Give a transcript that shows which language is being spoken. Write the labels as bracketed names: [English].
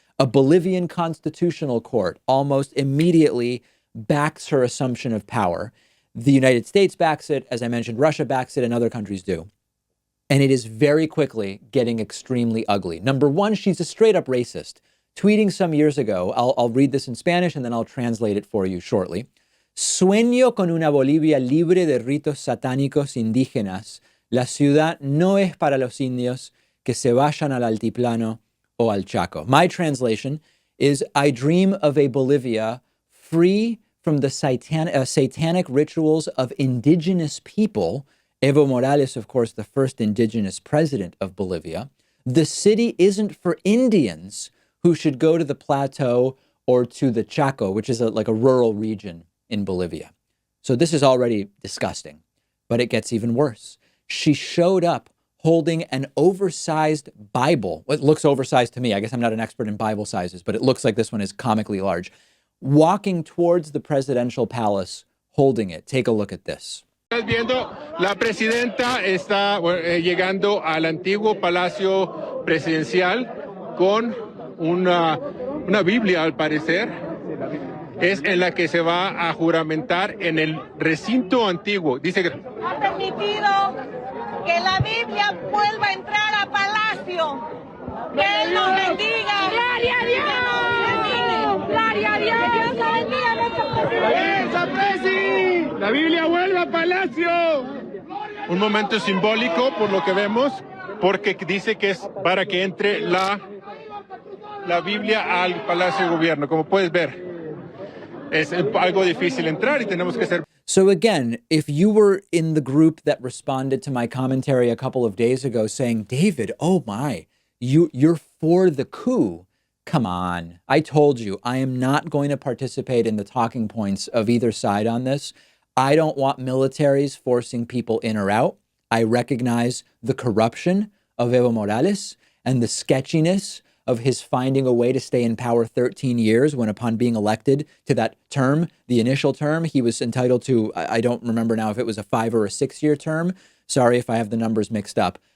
[English] A Bolivian constitutional court almost immediately backs her assumption of power. The United States backs it. As I mentioned, Russia backs it, and other countries do. And it is very quickly getting extremely ugly. Number one, she's a straight up racist. Tweeting some years ago, I'll read this in Spanish and then I'll translate it for you shortly. [Spanish] Sueño con una Bolivia libre de ritos satánicos indígenas. La ciudad no es para los indios que se vayan al altiplano o al Chaco. [English] My translation is, I dream of a Bolivia free from the satanic rituals of indigenous people. Evo Morales, of course, the first indigenous president of Bolivia. The city isn't for Indians who should go to the plateau or to the Chaco, which is like a rural region in Bolivia. So this is already disgusting, but it gets even worse. She showed up holding an oversized Bible. It looks oversized to me. I guess I'm not an expert in Bible sizes, but it looks like this one is comically large. Walking towards the presidential palace, holding it. Take a look at this. [Spanish] Estás viendo, la presidenta está llegando al antiguo palacio presidencial con una Biblia, al parecer. Es en la que se va a juramentar en el recinto antiguo. Dice que ha permitido que la Biblia vuelva a entrar a palacio. Que Él nos bendiga. ¡Gloria a Dios! ¡Gloria a Dios! ¡Dios nos bendiga, nuestro presidente! ¡Esa presi! la Biblia vuelve a palacio. Un momento simbólico por lo que vemos, porque dice que es para que entre la Biblia al Palacio de Gobierno. Como puedes ver, es algo difícil entrar y tenemos que ser. [English] So again, if you were in the group that responded to my commentary a couple of days ago saying, David, oh my, you're for the coup. Come on. I told you, I am not going to participate in the talking points of either side on this. I don't want militaries forcing people in or out. I recognize the corruption of Evo Morales and the sketchiness of his finding a way to stay in power 13 years when, upon being elected to that term, the initial term, he was entitled to, I don't remember now if it was a 5 or a 6 year term. Sorry if I have the numbers mixed up.